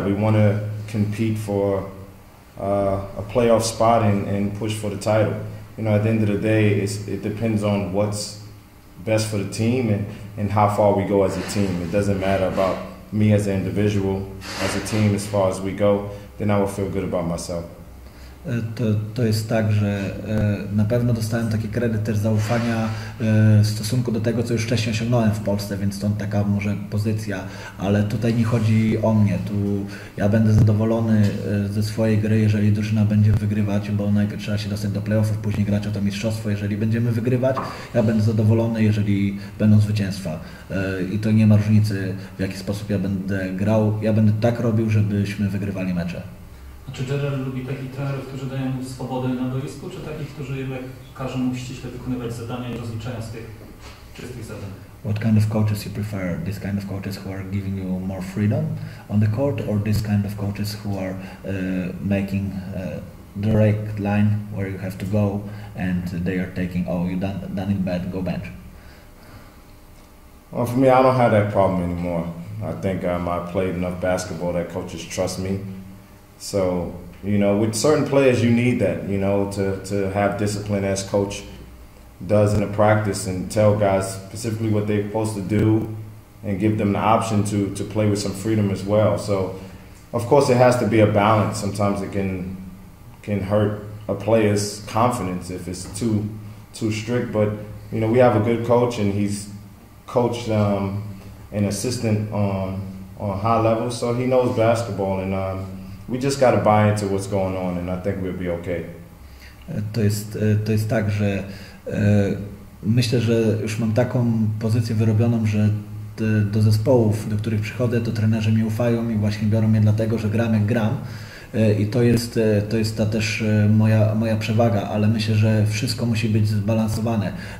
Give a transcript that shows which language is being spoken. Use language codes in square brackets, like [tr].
[en] We want to compete for a playoff spot and push for the title. At the end of the day, it depends on what's best for the team and how far we go as a team. It doesn't matter about me as an individual, as a team, as far as we go, then I will feel good about myself. [pl] To jest tak, że na pewno dostałem taki kredyt też zaufania w stosunku do tego, co już wcześniej osiągnąłem w Polsce, więc stąd taka może pozycja, ale tutaj nie chodzi o mnie. Tu ja będę zadowolony ze swojej gry, jeżeli drużyna będzie wygrywać, bo najpierw trzeba się dostać do playoffów, później grać o to mistrzostwo. Jeżeli będziemy wygrywać, ja będę zadowolony, jeżeli będą zwycięstwa. I to nie ma różnicy, w jaki sposób ja będę grał. Ja będę tak robił, żebyśmy wygrywali mecze. A czy Gerald lubi takich trenerów, którzy dają mu swobodę na boisku, czy takich, którzy jednak każą mu ściśle wykonywać zadania i rozliczają z tych czystych zadań? [en] What kind of coaches you prefer? This kind of coaches who are giving you more freedom on the court, or this kind of coaches who are making direct line where you have to go and they are taking, oh, you done it bad, go bench? Well, for me, I don't have that problem anymore. I think I played enough basketball that coaches trust me. So, with certain players, you need that, to have discipline as coach does in a practice and tell guys specifically what they're supposed to do and give them the option to play with some freedom as well. So, of course, it has to be a balance. Sometimes it can hurt a player's confidence if it's too strict. But, we have a good coach and he's coached an assistant on high level, so he knows basketball and we just got to buy into what's going on, and I think we'll be okay. [pl] To jest tak, że myślę, że już mam taką pozycję wyrobioną, że do zespołów, do których przychodzę, to trenerzy mi ufają i właśnie biorą mnie dlatego, że gram jak gram. I to jest ta też moja przewaga, ale myślę, że wszystko musi być zbalansowane.